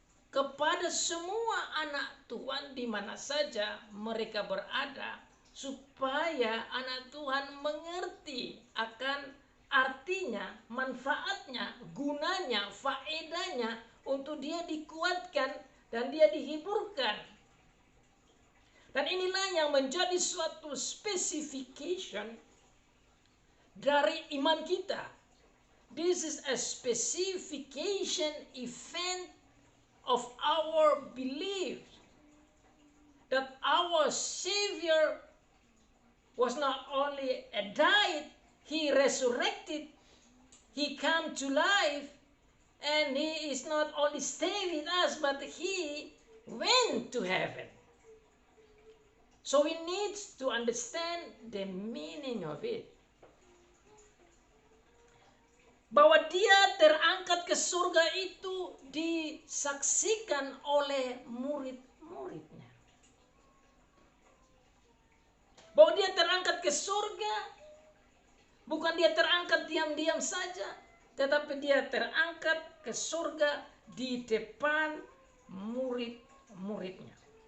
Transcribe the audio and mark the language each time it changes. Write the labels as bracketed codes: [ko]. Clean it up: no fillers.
[id] kepada semua anak Tuhan di mana saja mereka berada, supaya anak Tuhan mengerti akan artinya, manfaatnya, gunanya, faedahnya untuk dia dikuatkan dan dia dihiburkan. Dan inilah yang menjadi suatu specification dari iman kita. [en] This is a specification event of our belief that our Savior was not only died, He resurrected, He came to life, and He is not only stay with us, but He went to heaven. So we need to understand the meaning of it. [id] Bahwa dia terangkat ke surga itu disaksikan oleh murid-muridnya. Bahwa dia terangkat ke surga, bukan dia terangkat diam-diam saja, tetapi dia terangkat ke surga di depan murid-muridnya.